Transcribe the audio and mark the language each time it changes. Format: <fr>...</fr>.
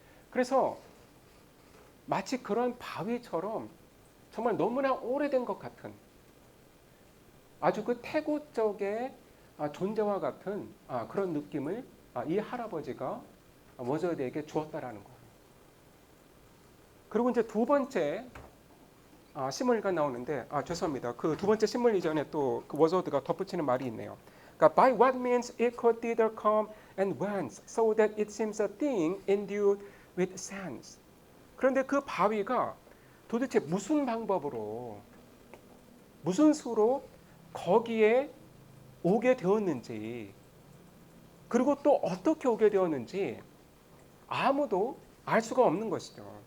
<ko>그래서 마치 그런 바위처럼 정말 너무나 오래된 것 같은 아주 그 태고 쪽의 존재와 같은 그런 느낌을 이 할아버지가 워저드에게 주었다라는 거예요. 그리고 이제 두 번째 시몰리가 나오는데 죄송합니다. 그 두 번째 시몰리 전에 또 그 워저드가 덧붙이는 말이 있네요.</ko> <en>그러니까 by what means it could thither come and whence, so that it seems a thing endued with sense.</en> <ko>그런데 그 바위가 도대체 무슨 방법으로 무슨 수로 거기에 오게 되었는지 그리고 또 어떻게 오게 되었는지 아무도 알 수가 없는 것이죠.</ko>